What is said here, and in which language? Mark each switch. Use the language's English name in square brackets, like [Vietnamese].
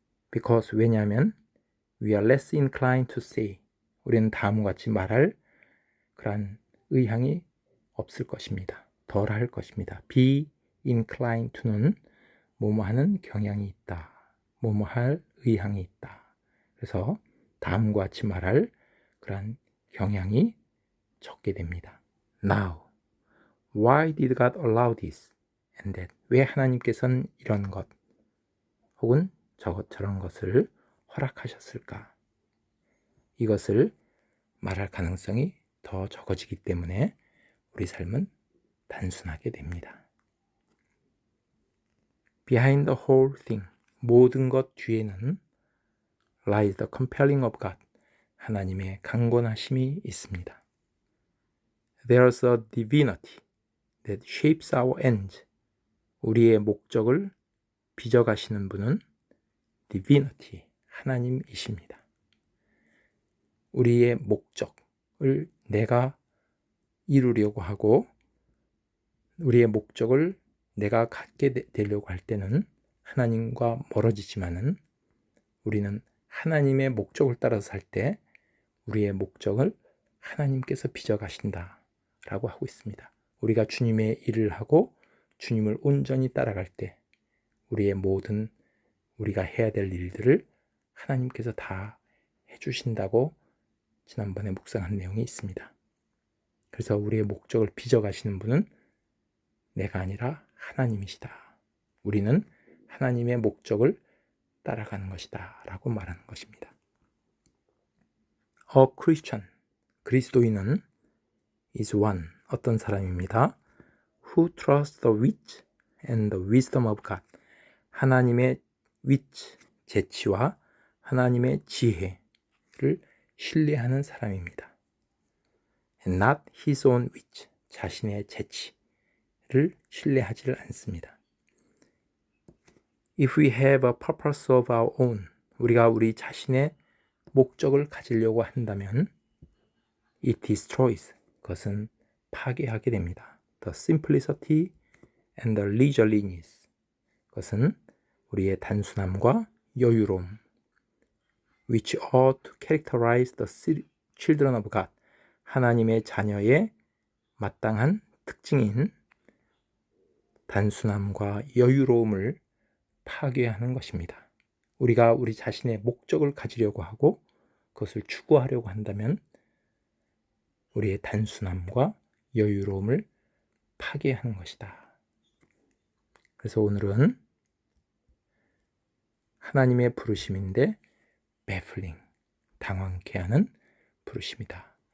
[Korean] Because, 왜냐하면 [English] we are less inclined to say, [Korean] 우리는 다음과 같이 말할 그러한 의향이 없을 것입니다. 덜 할 것입니다. be inclined to는 뭐뭐하는 경향이 있다, 뭐뭐할 의향이 있다. 그래서 다음과 같이 말할 그러한 경향이 적게 됩니다. [English] Now, why did God allow this and that? [Korean] 왜 하나님께서는 이런 것 혹은 저런 것을 허락하셨을까? 이것을 말할 가능성이 더 적어지기 때문에 우리 삶은 단순하게 됩니다. [English] Behind the whole thing, [Korean] 모든 것 뒤에는 [English] lies the compelling of God, [Korean] 하나님의 강권하심이 있습니다. [English] There's a divinity that shapes our ends, [Korean] 우리의 목적을 빚어가시는 분은 divinity, 하나님이십니다. 우리의 목적을 내가 이루려고 하고 우리의 목적을 내가 갖게 되려고 할 때는 하나님과 멀어지지만은 우리는 하나님의 목적을 따라서 살 때 우리의 목적을 하나님께서 빚어가신다 라고 하고 있습니다. 우리가 주님의 일을 하고 주님을 온전히 따라갈 때 우리의 모든 우리가 해야 될 일들을 하나님께서 다 해주신다고 지난번에 묵상한 내용이 있습니다. 그래서 우리의 목적을 빚어가시는 분은 내가 아니라 하나님이시다. 우리는 하나님의 목적을 따라가는 것이다 라고 말하는 것입니다. [English] A Christian, [Korean] 그리스도인은 [English] is one, [Korean] 어떤 사람입니다. [English] Who trusts the wit and the wisdom of God, [Korean] 하나님의 wit, 재치와 하나님의 지혜를 신뢰하는 사람입니다. [English] And not his own wit, [Korean] 자신의 재치를 신뢰하지 않습니다. [English] If we have a purpose of our own, [Korean] 우리가 우리 자신의 목적을 가지려고 한다면 [English] it destroys, [Korean] 그것은 파괴하게 됩니다. [English] The simplicity and the leisureliness, [Korean] 그것은 우리의 단순함과 여유로움 [English] which ought to characterize the children of God, [Korean] 하나님의 자녀의 마땅한 특징인 단순함과 여유로움을 파괴하는 것입니다. 우리가 우리 자신의 목적을 가지려고 하고 그것을 추구하려고 한다면 우리의 단순함과 여유로움을 파괴하는 것이다. 그래서 오늘은 하나님의 부르심인데 baffling, 당황케 하는 부르심이다.